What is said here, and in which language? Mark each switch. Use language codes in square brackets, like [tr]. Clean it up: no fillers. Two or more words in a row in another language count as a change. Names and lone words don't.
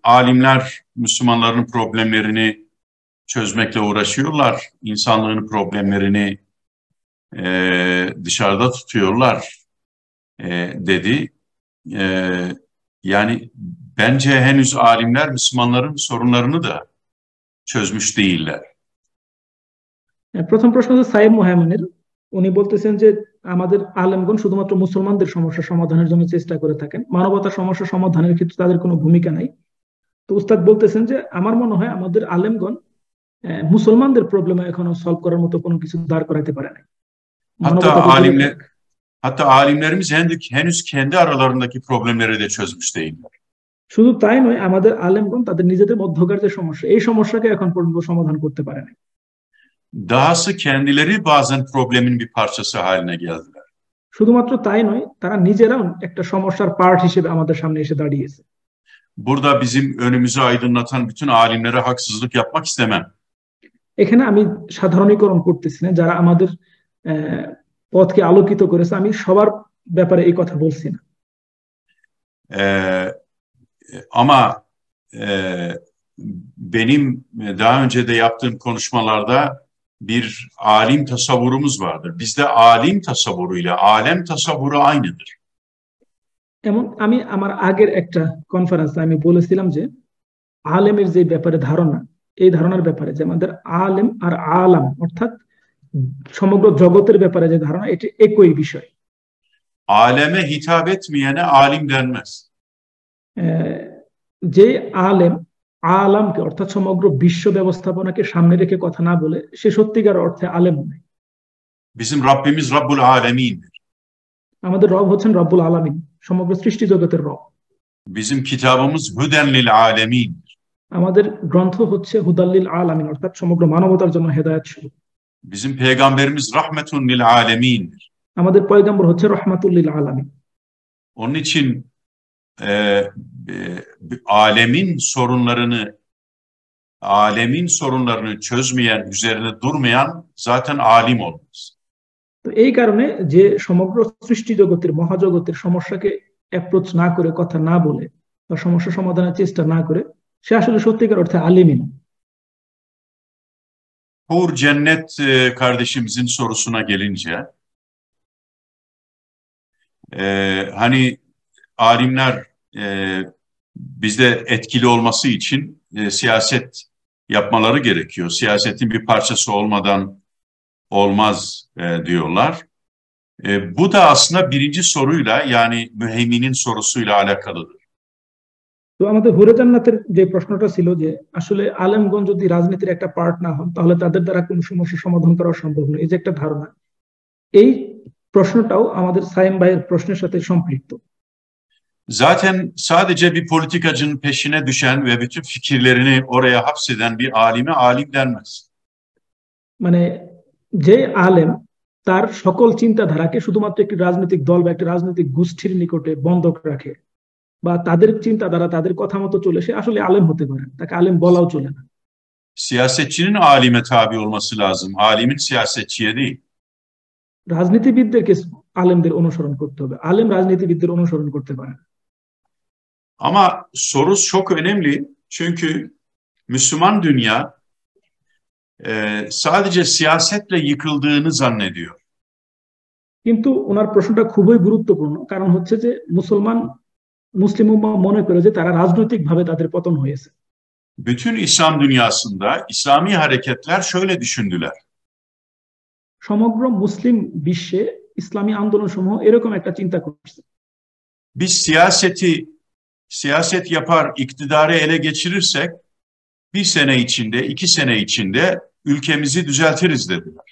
[tr] Alimler Müslümanların problemlerini çözmekle uğraşıyorlar. İnsanlığın problemlerini dışarıda tutuyorlar dedi. Yani bence henüz alimler Müslümanların sorunlarını da çözmüş değiller. [bn] প্রথম প্রশ্ন হচ্ছে সাইব মুহাইমিনের, উনি বলতেছেন যে আমাদের আলেমগণ শুধুমাত্র মুসলমানদের সমস্যা সমাধানের জন্য চেষ্টা করে থাকেন, মানবতার সমস্যা সমাধানের ক্ষেত্রে তাদের কোনো ভূমিকা নাই। তো উস্তাদ বলতেছেন যে আমার মনে হয় আমাদের আলেমগণ মুসলমানদের প্রবলেম এখনো সলভ করার মতো কোনো কিছু দাঁড় করাতে পারে নাই। [tr] Hatta alimlerimiz henüz kendi aralarındaki problemleri de çözmüş değiller. [bn] শুধু তাই নয়, আমাদের আলেমগণ তাদের নিজেদের মধ্যকার যে সমস্যা, এই সমস্যাকে এখন পর্যন্ত সমাধান করতে পারে নাই। [tr] Dahası kendileri bazen problemin bir parçası haline geldiler. [bn] শুধুমাত্র তাই নয়, তারা নিজেরাও একটা সমস্যার পার্ট হিসেবে আমাদের সামনে এসে দাঁড়িয়েছে। [tr] Burada bizim önümüzü aydınlatan bütün alimlere haksızlık yapmak istemem. [bn] এখানে আমি সাধারণীকরণ করতেছি না, যারা আমাদের পথকে আলোকিত করেছে আমি সবার ব্যাপারে এই কথা বলছি না। [tr] Ama benim daha önce de yaptığım konuşmalarda bir alim tasavvurumuz vardır. Bizde alim tasavvuruyla alem tasavvuru aynıdır. [bn] এমন আমি আমার আগের একটা কনফারেন্সে আমি বলেছিলাম যে আলেমের যে ব্যাপারে ধারণা, এই ধারণার ব্যাপারে যে আমাদের আলেম আর আলাম অর্থাৎ সমগ্র জগতের ব্যাপারে যে ধারণা, এটি একই বিষয়। [tr] Aleme hitap etmeyene alim denmez. [bn] যে আলেম আলামকে অর্থাৎ সমগ্র বিশ্ব ব্যবস্থাপনাকে সামনে রেখে কথা না বলে সে সত্যিকার অর্থে আলেম নয়। [tr] Bizim Rabbimiz [ar] رب العالمين'dir. [bn] আমাদের রব হচ্ছেন [ar] رب العالمين, [bn] সমগ্র সৃষ্টি জগতের রব। [tr] Bizim kitabımız [ar] هدى للعالمين'dir. [bn] আমাদের গ্রন্থ হচ্ছে [ar] هدى للعالمين [bn] অর্থাৎ সমগ্র মানবতার জন্য হেদায়েত স্বরূপ। [tr] Bizim peygamberimiz [ar] رحمة للعالمين'dir. [bn] আমাদের পয়গম্বর হচ্ছে [ar] رحمة للعالمين. [tr] Onun için alemin sorunlarını çözmeyen, üzerine durmayan zaten alim olmaz. [bn] তো এই কারণে যে সমগ্র সৃষ্টি জগতের মহাজগতের সমস্যাকে অ্যাপ্রোচ না করে, কথা না বলে বা সমস্যা সমাধানের চেষ্টা না করে, সে আসলে সত্যিকার অর্থে আলিমই না। [tr] Hur Cennet kardeşimizin sorusuna gelince, hani alimler bizde etkili olması için siyaset yapmaları gerekiyor. Siyasetin bir parçası olmadan olmaz diyorlar. Bu da aslında birinci soruyla, yani müheyminin sorusuyla alakalıdır. [bn] তো আমাদের হুরে জান্নাতের যে প্রশ্নটা ছিল যে আসলে আলেমগণ যদি রাজনীতির একটা পার্ট না হন তাহলে তাদের দ্বারা কোনো সমস্যা সমাধান করা সম্ভব নয়, এই যে একটা ধারণা, এই প্রশ্নটাও আমাদের সাইম ভাইয়ের প্রশ্নের সাথে সম্পৃক্ত। [tr] Zaten sadece bir politikacının peşine düşen ve bütün fikirlerini oraya hapseden bir alime alim denmez. [bn] মানে যে আলেম তার সকল চিন্তাধারাকে শুধুমাত্র একটি রাজনৈতিক দল বা একটি রাজনৈতিক গোষ্ঠীর নিকটে বন্ধক রাখে বা তাদের চিন্তাধারা তাদের কথা মতো চলে, সে আসলে আলেম হতে পারে, তাকে আলেম বলাও চলে না। [tr] Siyasetçinin alime tabi olması lazım. Alimin siyasetçiye değil. [bn] রাজনীতিবিদদেরকে আলেমদের অনুসরণ করতে হবে, আলেম রাজনীতিবিদদের অনুসরণ করতে পারে না। [tr] Ama soru çok önemli. Çünkü Müslüman dünya sadece siyasetle yıkıldığını zannediyor. [bn] কিন্তু ওনার প্রশ্নটা খুবই গুরুত্বপূর্ণ, কারণ হচ্ছে যে মুসলিম উম্মাহ মনে করে যে তারা রাজনৈতিকভাবে তাদের পতন হয়েছে। [tr] Bütün İslam dünyasında İslami hareketler şöyle düşündüler. [bn] সমগ্র মুসলিম বিশ্বে ইসলামী আন্দোলন সমূহ এরকম একটা চিন্তা করছে, [tr] Biz siyaset yapar, iktidarı ele geçirirsek bir sene içinde, 2 sene içinde ülkemizi düzeltiriz dediler.